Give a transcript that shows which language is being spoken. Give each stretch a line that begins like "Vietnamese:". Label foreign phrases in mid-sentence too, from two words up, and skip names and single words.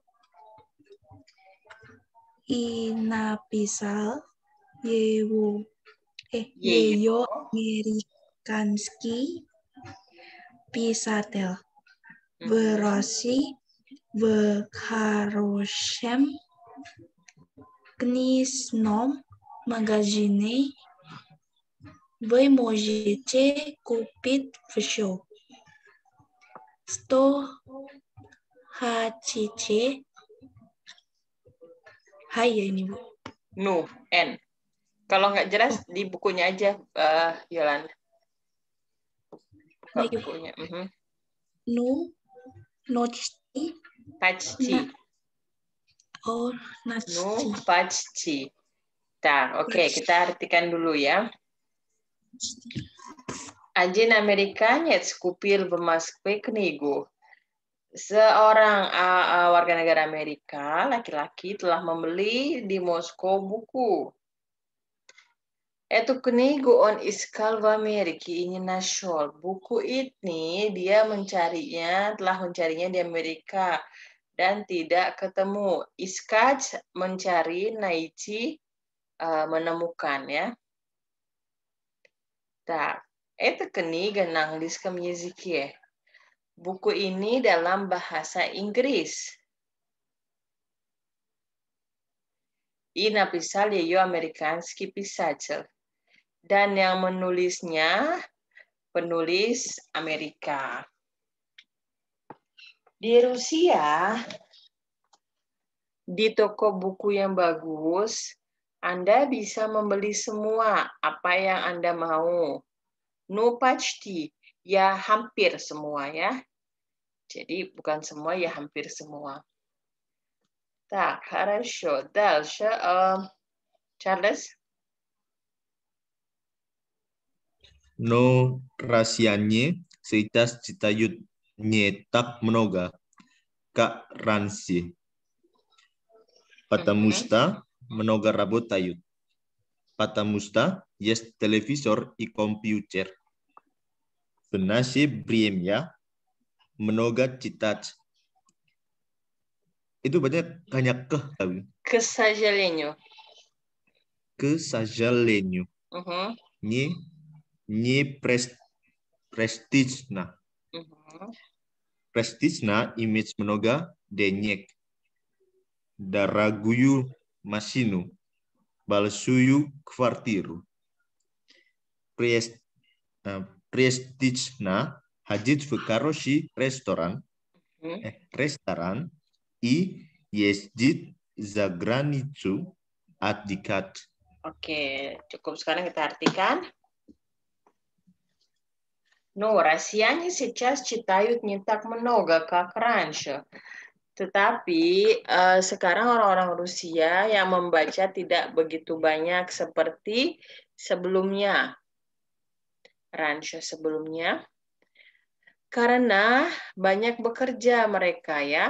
Russian: И написал ее американский писатель в России в хорошем книжном магазине. Вы можете купить все, что хотите.
Indonesian: Hai ya ini, Bu. Nu, N. Kalau nggak jelas di bukunya aja, Yolanda. Buka Baik, Bu. bukunya. Nu, noci, Pachci. oh, Nu, naci. pachci. Oke, kita artikan dulu ya.
Russian: Один американец купил в Москве книгу.
Indonesian: Seorang warga negara Amerika, laki-laki, telah membeli di Moskow buku.
Russian: Эту книгу он искал в Америке и не нашел.
Indonesian: Buku ini dia telah mencarinya di Amerika dan tidak ketemu. Искать, mencari, найти, menemukan ya.
Russian: Так, эта книга на английском языке.
Indonesian: Buku ini dalam bahasa Inggris.
Russian: И написал ее американский писатель.
Indonesian: Dan yang menulisnya penulis Amerika. Di Rusia, di toko buku yang bagus, Anda bisa membeli semua apa yang Anda mau.
Russian: Ну, почти,
Indonesian: ya hampir semua ya. Jadi bukan semua, ya hampir semua.
Russian: Так, хорошо. Дальше. Charles? Но россияне сейчас читают не так много, как раньше, потому что много работают, потому что есть телевизор и компьютер. В наше время много читать.
Indonesian: Itu banyak
Russian: К сожалению. К сожалению. Не престижно. Престижно иметь много денег, дорогую машину, большую квартиру. Престижно ходить в хороший ресторан и ездить за границу отдыхать.
Indonesian: Oke, cukup. Sekarang kita artikan.
Russian: Ну, россияне сейчас читают не так много, как раньше.
Indonesian: Tetapi sekarang orang-orang Rusia yang membaca tidak begitu banyak seperti sebelumnya. Раньше sebelumnya. Karena banyak bekerja mereka ya.